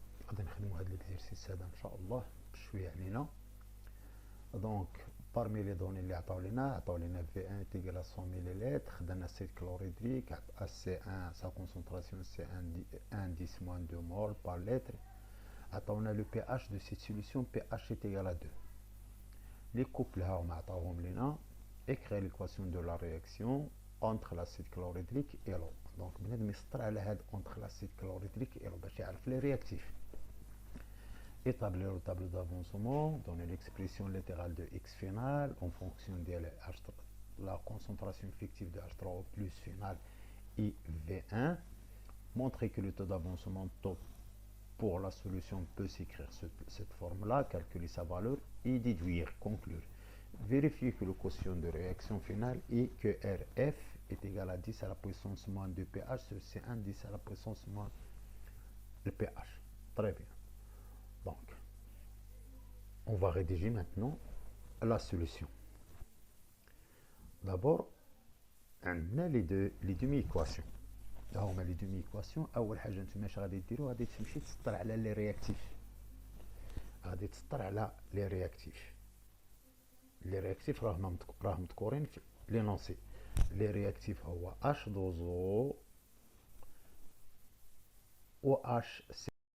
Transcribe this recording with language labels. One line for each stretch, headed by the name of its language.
Arabic: غادي نخدموا هذا ليكزيرسيس هذا ان شاء الله بشويه علينا. دونك بارمي لي دوني اللي عطاو لينا في 1 تيغال 100 مليلتر، خدنا سيت كلوريدريك سي 1 سا كونسونطراسيون سي 1 10 موان 2 مول بار لتر. عطاونا لو بي اش دو سيت سوليسيون بي اش تيغال 2. لي كوبل ها هما عطاوهم لينا.
French: écrire l'équation de la réaction entre l'acide chlorhydrique et l'eau.
Arabic: Donc بنادم يسطر على هاد
French: entre l'acide chlorhydrique et l'eau
Arabic: باش يعرف لي réactifs.
French: Établir le tableau d'avancement, donner l'expression littérale de X final en fonction de la concentration effective de H3O plus final IV1. Montrer que le taux d'avancement taux pour la solution peut s'écrire cette forme-là, calculer sa valeur et déduire, conclure. Vérifier que le quotient de réaction finale est que RF est égal à 10 à la puissance moins 2 pH sur C1 10 à la puissance moins le pH. Très bien. Donc, on va rédiger maintenant la solution. D'abord, on a les demi-équations.
Arabic: هما لي دومي ايكواسيون. اول حاجه نتوما اش غادي ديروا؟ غادي تمشي تسطر على لي رياكتيف. غادي تسطر على لي رياكتيف. لي رياكتيف راهم مذكورين في لينونسي. لي رياكتيف هو اش دوزو و اش سي.